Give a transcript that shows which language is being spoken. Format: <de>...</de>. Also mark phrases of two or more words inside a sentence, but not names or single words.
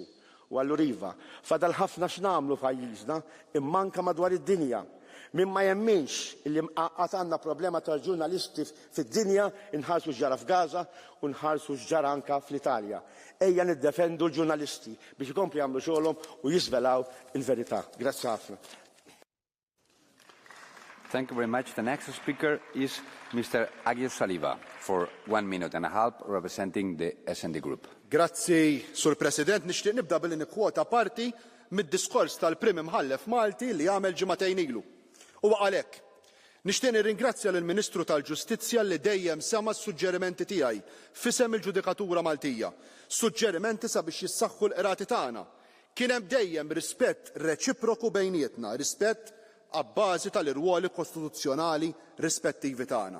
<mt>U allura fadal ħafna x'nagħmlu f'pajjiżna imma anke madwar id-dinja. Min ma jemminx li qatt għandna problema tal-ġurnalisti fid-dinja inħarsu x'ġara f'Gaza u nħarsu x'ġara anke fl-Italja. Ejja niddefendu l-ġurnalisti biex ikomplu jagħmlu xogħolhom u jisvelaw il-verità. Grazzi ħafna.</mt> <en>Thank you very much. The next speaker is Mr. Agios Saliba for 1 minute and a half, representing the S&D Group.</en> <mt>Grazzi, Sur President. Nixtieq nibda billi nikkwota parti mid-diskors tal-Prim Imħallef Malti li għamel ġimagħtejn ilu. U għalhekk, nixtieq nirringrazzja lill-Ministru tal-Ġustizzja li dejjem sema s-suġġerimenti tiegħi f'isem il-Ġudikatura Maltija. Suġġerimenti sabiex jissaħħu l-qrati tagħna. Kien hemm dejjem rispett reċiproku bejnietna, rispett għabbażi tal-irwoli kostituzzjonali rispettivi tagħna.</mt>